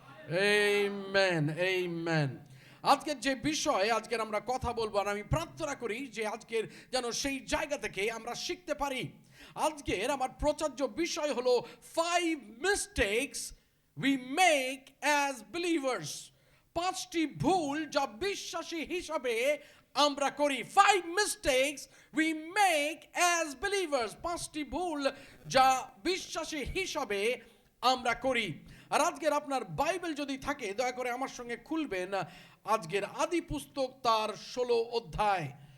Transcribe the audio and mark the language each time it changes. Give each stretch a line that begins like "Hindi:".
Bangla: Amen, amen. আজকের যে বিষয় আজকের আমরা কথা বলবো, আর আমি প্রার্থনা করি যে আজকের যেন সেই জায়গা থেকে আমরা শিখতে পারি। আজকের আমার প্রচার্য বিষয় হলো
English: 5 mistakes we make as believers।
Bangla: 5টি ভুল যা বিশ্বাসী হিসাবে আমরা করি।
English: 5 mistakes we make as believers।
Bangla: 5টি ভুল যা বিশ্বাসী হিসাবে আমরা করি। আর আজকের আপনার বাইবেল যদি থাকে, দয়া করে আমার সঙ্গে খুলবেন আজকের আদি পুস্তক তার 16 অধ্যায়।